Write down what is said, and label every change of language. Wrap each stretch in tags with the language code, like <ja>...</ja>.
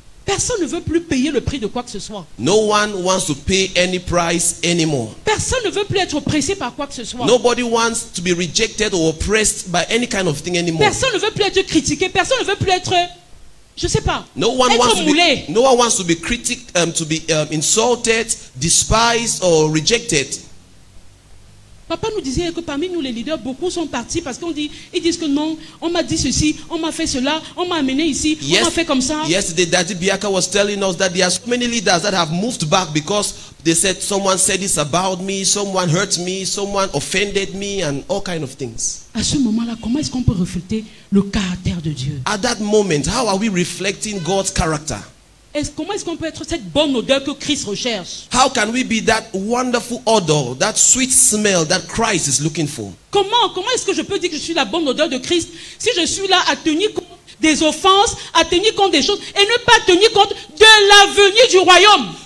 <fr>Personne ne veut plus payer le prix de quoi que ce soit.</fr> <en>No one wants to pay any price anymore.</en> <fr>Personne ne veut plus être pressé par quoi que ce soit.</fr> <en>Nobody wants to be rejected or oppressed by any kind of thing anymore.</en> <fr>Personne ne veut plus être critiqué. Personne ne veut plus être, je sais pas,</fr> <en>No one wants</en> <fr>être</fr> <en>to</en> <fr>moulé.</fr> <en>be, no one wants to be insulted, despised or rejected.</en> <fr>Papa nous disait que parmi nous les leaders, beaucoup sont partis parce ils disent que non, on m'a dit ceci, on m'a fait cela, on m'a amené ici, on m'a fait comme ça.</fr> <en>Yesterday, Daddy Biaka was telling us that there are so many leaders that have moved back because they said someone said this about me, someone hurt me, someone offended me, and all kind of things.</en> <fr>À ce moment-là, comment est-ce qu'on peut refléter le caractère de Dieu?</fr> <en>At that moment, how are we reflecting God's character?</en> <fr>Comment est-ce qu'on peut être cette bonne odeur que Christ recherche?</fr> <en>How can we be that wonderful odor, that sweet smell that Christ is looking for?</en> <fr>Comment est-ce que je peux dire que je suis la bonne odeur de Christ si je suis là à tenir compte des offenses, à tenir compte des choses et ne pas tenir compte de la venue du royaume?</fr>